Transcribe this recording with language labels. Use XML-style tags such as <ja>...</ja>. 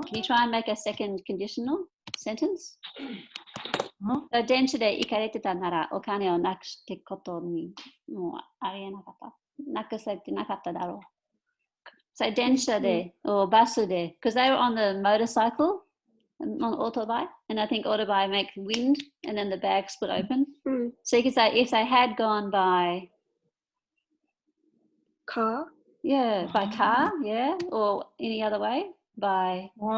<en>Can you try and make a second conditional sentence?</en> <ja>So 電車で行かれてたならお金をなくしてことにもうありえなかった。なくされてなかっただろう。</ja> <en>So 電車で or バスで because they were on the motorcycle on autobike, and I think autobike make wind and then the bag split open. So you could say if they had gone by Car? yeah, by car, yeah, or any other way, by</en>